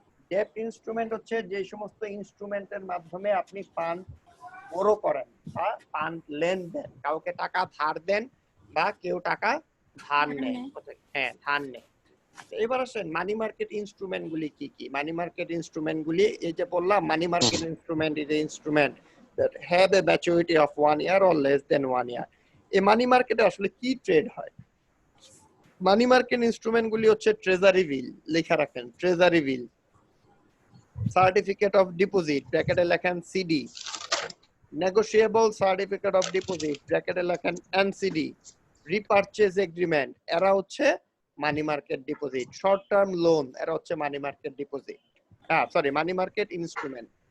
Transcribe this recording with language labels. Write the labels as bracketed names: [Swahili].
[Bangla] ডেপ্ট instrument হচ্ছে যে সমস্ত ইনস্ট্রুমেন্টের মাধ্যমে আপনি ফান্ড বড় করেন বা ফান্ড লেনদেন, কাউকে টাকা ধার দেন বা কেউ টাকা ধার নেয়। হ্যাঁ, ধার নেয়। আচ্ছা, এবার আসেন মানি মার্কেট ইনস্ট্রুমেন্ট গুলি কি কি? মানি মার্কেট ইনস্ট্রুমেন্ট গুলি এই যে বললাম, [English] Money market instrument is a instrument that have a maturity of 1 year or less than 1 year. [Bangla] এই মানি মার্কেটে আসলে কি ট্রেড হয়? মানি মার্কেট ইনস্ট্রুমেন্ট গুলি হচ্ছে ট্রেজারি বিল, লেখা রাখেন treasury bill, certificate of deposit ব্র্যাকেটে লেখেন CD, negotiable certificate of deposit ব্র্যাকেটে লেখেন এনসিডি, রিপারচেজ এগ্রিমেন্ট এরা হচ্ছে money market deposit, short term loan এরা হচ্ছে money market deposit, sorry money market instrument.